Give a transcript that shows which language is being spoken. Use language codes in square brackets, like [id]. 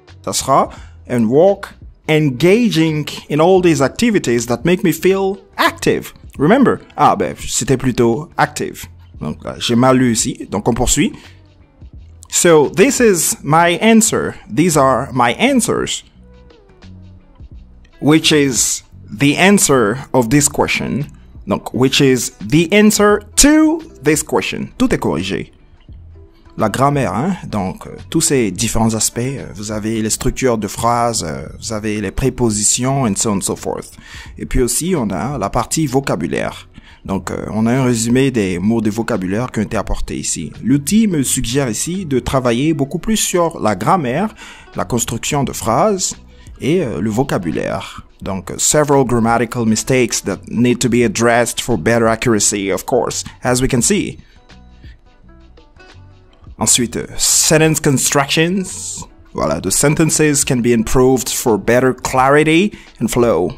[fr] Ça sera [en] and walk engaging in all these activities that make me feel active. Remember? [fr] Ah ben, c'était plutôt active. Donc j'ai mal lu ici. Donc on poursuit. [en] So this is my answer. These are my answers. Which is the answer of this question. [fr] Donc, [en] which is the answer to this question. [fr] Tout est corrigé. La grammaire, hein. Donc, tous ces différents aspects. Vous avez les structures de phrases, vous avez les prépositions, [en] and so on and so forth. [fr] Et puis aussi, on a la partie vocabulaire. Donc, on a un résumé des mots de vocabulaire qui ont été apportés ici. L'outil me suggère ici de travailler beaucoup plus sur la grammaire, la construction de phrases, et le vocabulaire. Donc, [en] several grammatical mistakes that need to be addressed for better accuracy, of course, as we can see. [fr] Ensuite, [en] sentence constructions. [fr] Voilà, [en] the sentences can be improved for better clarity and flow.